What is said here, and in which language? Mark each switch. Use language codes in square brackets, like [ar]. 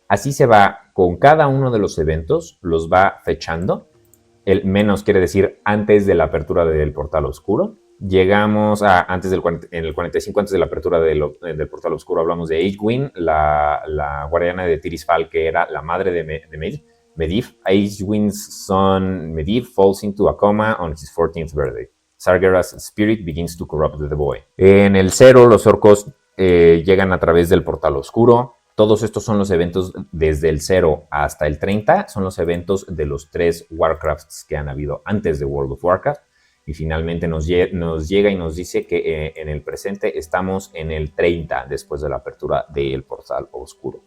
[es] Así se va con cada uno de los eventos, los va fechando. El menos quiere decir antes de la apertura del portal oscuro. Llegamos a antes del en el 45, antes de la apertura del portal oscuro, hablamos de Aegwynn, la guardiana de Tirisfal, que era la madre de Medivh. [en] Aegwynn's son Medivh falls into a coma on his 14th birthday. Sargeras' spirit begins to corrupt the boy. [es] En el 0, los orcos llegan a través del portal oscuro. Todos estos son los eventos desde el 0 hasta el 30, son los eventos de los 3 Warcrafts que han habido antes de World of Warcraft. Y finalmente nos llega y nos dice que en el presente estamos en el 30 después de la apertura del portal oscuro.